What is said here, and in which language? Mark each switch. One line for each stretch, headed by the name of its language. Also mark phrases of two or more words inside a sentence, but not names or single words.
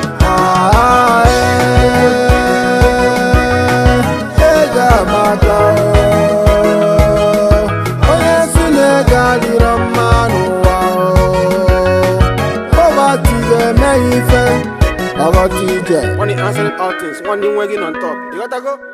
Igbo: Ah, eh, ị ga-amata, oh. Onye nsị na-ego adịrọ mma n'ụwa, oh. Poverty ga-eme ya ife. Poverty ije.
English: Money answering all things. One thing working on top. You gotta go.